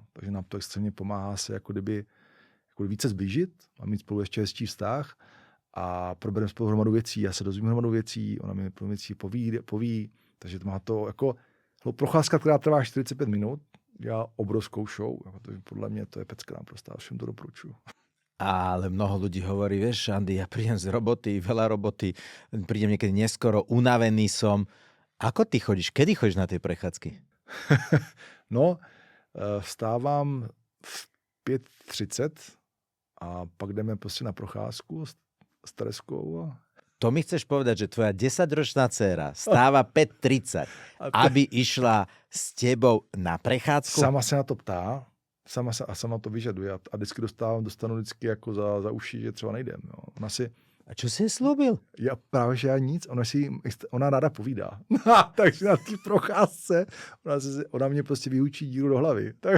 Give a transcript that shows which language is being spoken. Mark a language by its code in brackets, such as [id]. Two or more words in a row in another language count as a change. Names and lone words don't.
[cs] Takže nám to extrémně pomáhá se jako kdyby více zblížit a mít spolu ještě hezčí vztah a probereme spolu hromadu věcí. Já se dozvím hromadu věcí, ona mi věcí poví, takže to má to jako procházka, která trvá 45 minut, dělá obrovskou show, protože podle mě to je pecka naprostá, všem to doporučuju. [sk] Ale mnoho ľudí hovorí, vieš, Andy, ja prídem z roboty, veľa roboty, prídem niekedy neskoro, unavený som. Ako ty chodíš? Kedy chodíš na tie prechádzky? No, [cs] vstávám v 5:30 a pak jdeme prostě na procházku s Tereskou. [sk] To mi chceš povedať, že tvoja 10-ročná dcéra stáva 5:30, aby išla s tebou na prechádzku? [cs] Sama se na to ptá, sama to vyžaduje a vždycky dostanu vždycky jako za uši, že třeba nejdem. Jo. Ona si... [sk] A čo si je slúbil? [cs] Já právě, že já nic, ona ráda povídá. Takže na té procházce ona mě prostě vyučí díru do hlavy.